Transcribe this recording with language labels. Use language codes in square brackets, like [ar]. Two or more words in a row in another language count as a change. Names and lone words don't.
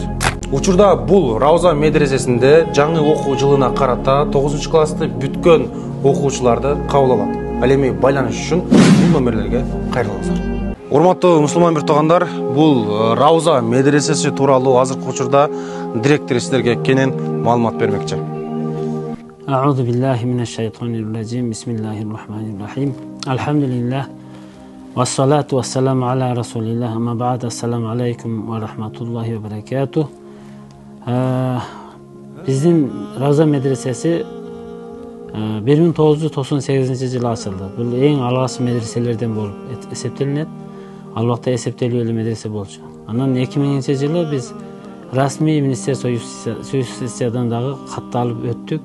[ky] Учурда бул Рауза медресесинде жаңы окуу жылына карата 9 классты бүткөн окуучуларды кабыл алат. Ал эми байланыш үчүн бул номерлерге кайрылыңыздар. Урматтуу мусулман бир туугандар, бул Рауза медресеси тууралуу азыркы учурда директор сиздерге кенен маалымат бермекчи. [ar] أعوذ بالله من الشيطان الرجيم. بسم الله الرحمن الرحيم. الحمد لله. والصلاة والسلام على رسول الله. أما بعد. السلام عليكم ورحمة الله وبركاته. [ky] Биздин Рауза медресеси 1998-жылы ачылды. Бул эң алгачкы медреселерден болуп эсептелинет. Ал убакта эсептелүү эле медресе болчу. Анан 2000-жылы биз расмий [ru] министерство юстициядан [ky] дагы кат алып өттүк.